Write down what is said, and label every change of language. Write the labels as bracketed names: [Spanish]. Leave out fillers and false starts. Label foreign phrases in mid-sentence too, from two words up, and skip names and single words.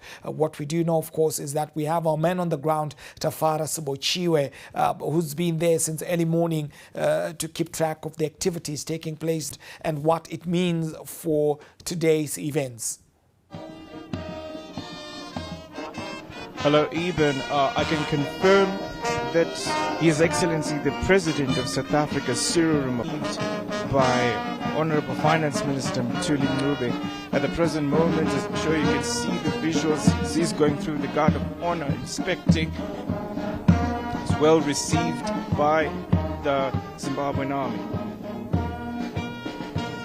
[English] What we do know, of course, is that we have our man on the ground, Tafara Sibochiwe, who's been there since early morning to keep track of the activities taking place and what it means for today's events. Hello, Eben. I can confirm that His Excellency the President of South Africa, Cyril Ramaphosa, by Honorable Finance Minister Mthuli Ncube. At the present moment, as I'm sure you can see the visuals, he's going through the Guard of Honor, inspecting. It's well received by the Zimbabwean Army.